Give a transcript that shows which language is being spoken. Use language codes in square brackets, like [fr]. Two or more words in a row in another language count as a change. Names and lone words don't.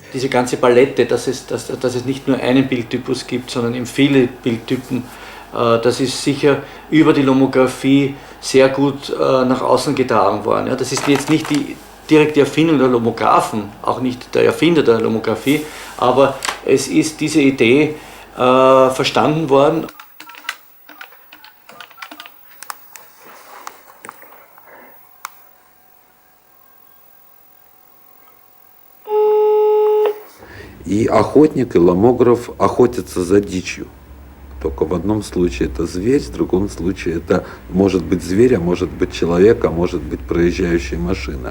[de] Diese ganze Palette, dass es nicht nur einen Bildtypus gibt, sondern eben viele Bildtypen, das ist sicher über die Lomographie sehr gut nach außen getragen worden. Ja, das ist jetzt nicht die direkte Erfindung der Lomographen, auch nicht der Erfinder der Lomographie, aber es ist diese Idee verstanden worden. [ru] И охотник, и ломограф охотятся за дичью. Только в одном случае это зверь, в другом случае это может быть зверь, а может быть человек, а может быть проезжающая машина.